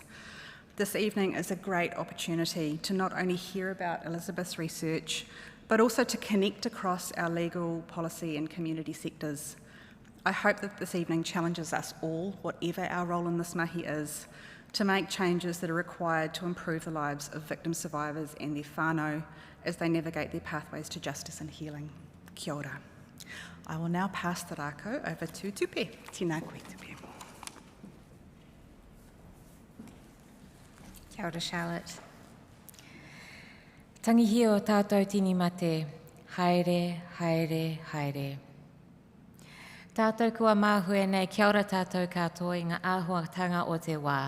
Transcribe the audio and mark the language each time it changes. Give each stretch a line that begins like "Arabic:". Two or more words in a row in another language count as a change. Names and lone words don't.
English: This evening is a great opportunity to not only hear about Elisabeth's research, but also to connect across our legal, policy and community sectors. I hope that this evening challenges us all, whatever our role in this mahi is, to make changes that are required to improve the lives of victim survivors and their whānau as they navigate their pathways to justice and healing.
Māori: Kia ora.
English: I will now pass the rākau over to Tupe.
Māori: Tēnā koe, Tupe. Kia ora, Charlotte. Tangihi o tātou tini mate, haere, haere, haere. Tātou kua māhue nei, kia ora tātou katoa i ngā āhuatanga o te wā.